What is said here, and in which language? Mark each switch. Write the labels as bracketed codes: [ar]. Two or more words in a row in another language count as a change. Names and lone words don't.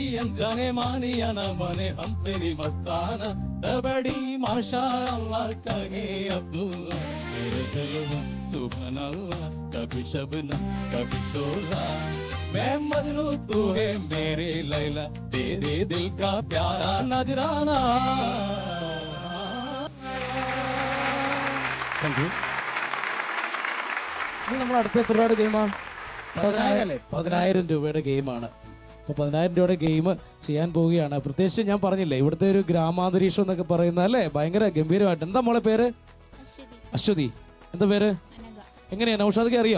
[hi] अनजाने मानी या न माने हम तेरी मस्ताना बड़ी माशाअल्लाह कहे अब्दुल्ला तेरे जलवा [ar] سبحان الله [hi] कभी शबनम कभी शोला मैं मजनू तू है मेरे लैला तेरे दिल का प्यारा नजराना [en] thank you [ml] നമ്മൾ അടുത്ത എത്ര രൂപയുടെ ഗെയിമാണ്? 10,000 രൂപയുടെ ഗെയിമാണ്. അപ്പോൾ 10,000 രൂപയുടെ ഗെയിം ചെയ്യാൻ പോവുകയാണ്. പ്രത്യേകിച്ച് ഞാൻ പറഞ്ഞില്ലേ ഇവിടുത്തെ ഒരു ഗ്രാമാന്തരീക്ഷം എന്നൊക്കെ പറയുന്നത് അല്ലേ ഭയങ്കര ഗംഭീരമായിട്ട്. എന്താ മോളെ പേര്? അശ്വതി. എന്താ പേര്? എങ്ങനെയാ നൗഷാദൊക്കെ അറിയോ?